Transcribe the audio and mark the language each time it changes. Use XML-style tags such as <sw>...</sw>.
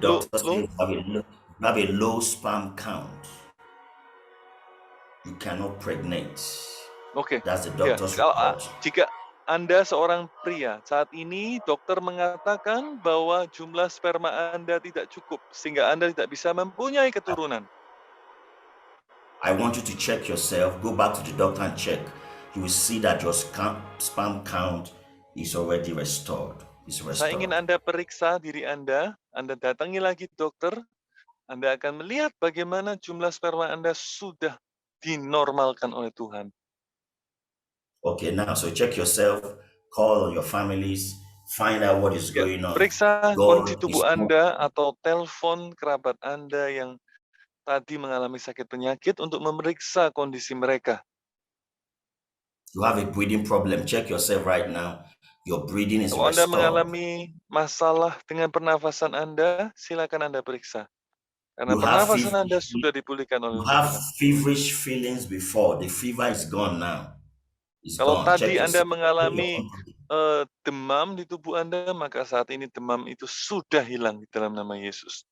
<en>The doctor says you have a low sperm count. You cannot pregnate. Oke. That's the doctor's report.</en> <id>Jika Anda seorang pria, saat ini dokter mengatakan bahwa jumlah sperma Anda tidak cukup, sehingga Anda tidak bisa mempunyai keturunan.</id> <en>I want you to check yourself. Go back to the doctor and check. You will see that your sperm count is already restored.</en> <id>Saya ingin Anda periksa diri Anda datangi lagi dokter, Anda akan melihat bagaimana jumlah sperma Anda sudah dinormalkan oleh Tuhan.</id> <en>Okay, now so check yourself, call on your families, find out what is going on.</en> <id>Periksa kondisi tubuh Anda atau telepon kerabat Anda yang tadi mengalami sakit penyakit untuk memeriksa kondisi mereka.</id> <en>You have a breathing problem, check yourself right now. Your breathing is restored.</en> <id>Kalau Anda mengalami masalah dengan pernafasan Anda, silakan Anda periksa. Karena pernafasan Anda sudah dipulihkan oleh Tuhan.</id> <en>You have feverish feelings before, the fever is gone now.</en> <id>Kalau tadi Anda mengalami demam di tubuh Anda, maka saat ini demam itu sudah hilang di dalam nama Yesus.</id>